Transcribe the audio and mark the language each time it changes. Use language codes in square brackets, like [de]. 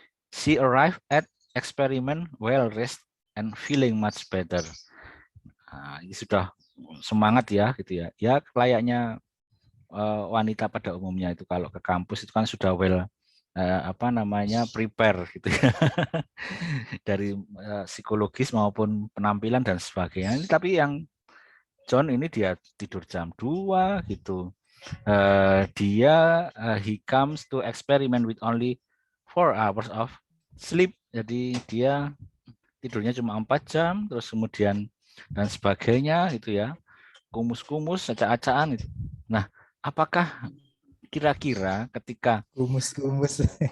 [en] She arrived at experiment well rested and feeling much better. [id] Nah, ini sudah semangat ya, gitu ya. Ya layaknya wanita pada umumnya itu kalau ke kampus itu kan sudah [en] well [id] apa namanya prepare gitu ya dari psikologis maupun penampilan dan sebagainya. Tapi yang John ini dia tidur jam 2 gitu. [en] Dia he comes to experiment with only 4 hours of sleep. [id] Jadi dia tidurnya cuma 4 jam, terus kemudian dan sebagainya itu ya. Kumus-kumus, acak-acakan itu. Nah, apakah kira-kira ketika Kumus-kumus.